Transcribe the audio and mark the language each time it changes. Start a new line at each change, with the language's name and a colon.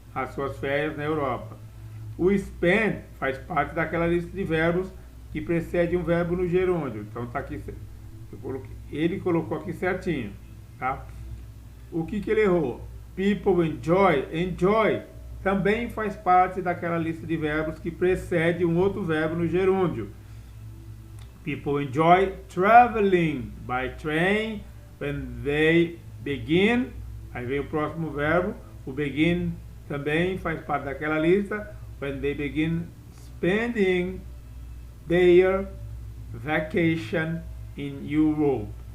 Portuguese: As suas férias na Europa. O spend faz parte daquela lista de verbos que precede um verbo no gerúndio. Então tá aqui, ele colocou aqui certinho, tá? O que ele errou? People enjoy, enjoy também faz parte daquela lista de verbos que precede um outro verbo no gerúndio.
English: People enjoy traveling by train when they begin.
Portuguese: Aí vem o próximo verbo. O begin também faz parte daquela lista.
English: When they begin spending their vacation in Europe.